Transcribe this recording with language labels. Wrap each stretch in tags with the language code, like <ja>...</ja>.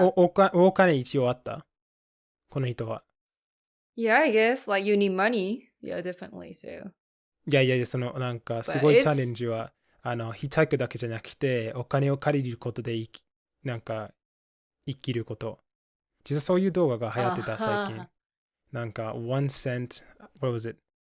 <ja>もお金一応あったこの人は。</ja> <en>Yeah, I guess like you need money. Yeah, definitely. So</en> <ja>いやいやいや、そのなんかす</ja> <en>But</en> <ja>ごい</ja> <en>it's-</en> <ja>チャレンジは、ヒッチハイクだけじゃなくて、お金を借りることでなんか生きること。実はそういう動画が流行ってた最近。なんか、</ja> <en>1 cent, what was it?</en>